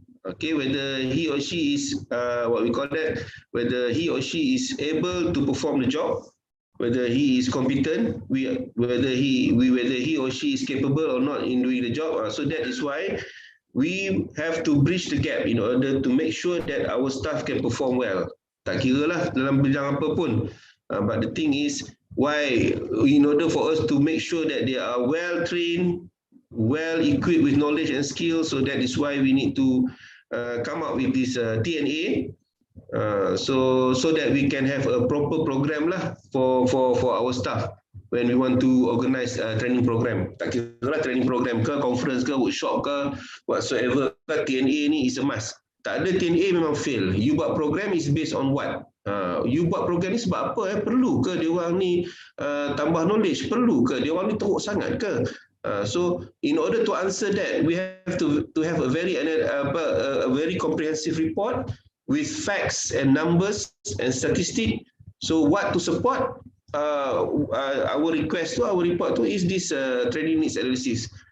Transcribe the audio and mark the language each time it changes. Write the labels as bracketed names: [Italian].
[English] Okay, whether he or she is what we call that, whether he or she is able to perform the job, whether he is competent, whether he or she is capable or not in doing the job. So that is why we have to bridge the gap in order to make sure that our staff can perform well. [Malay] Tak kira lah dalam bidang apa pun. [English] But the thing is, why, in order for us to make sure that they are well trained, well equipped with knowledge and skills, so that is why we need to come up with this TNA. So that we can have a proper program lah for our staff when we want to organize training program. [Malay] Tak kira lah [English] training program ke, conference ke, workshop ke, whatsoever, TNA ni is a must. [Malay] Tak ada TNA memang [English] fail. You buat program is based on what? [Malay] You buat program ni sebab apa? Perlu ke dia orang ni tambah knowledge? Perlu ke dia orang ni teruk sangat ke? [English] So in order to answer that, we have to have a very comprehensive report with facts and numbers and statistics. So what to support our request to our report to is this training needs analysis.